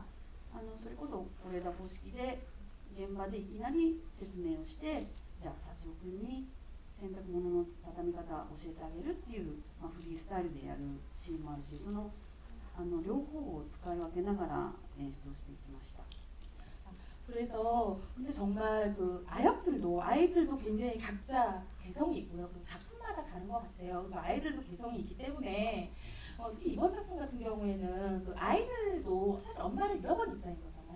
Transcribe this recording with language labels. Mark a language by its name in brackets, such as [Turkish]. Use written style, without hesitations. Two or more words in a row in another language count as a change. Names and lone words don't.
[Japanese] それこそ是枝方式で現場でいきなり説明をしてじゃあ幸男君に洗濯物の畳み方を教えてあげるっていう、フリースタイルでやるシーンもあるしその両方を使い分けながら演出をしていきました。 [Korean] 그래서 근데 정말 그 아이들도 굉장히 각자 개성이 있고요. 그 작품마다 다른 것 같아요. 그 아이들도 개성이 있기 때문에 특히 이번 작품 같은 경우에는 그 아이들도 사실 엄마를 잃어버린 입장인 거잖아요.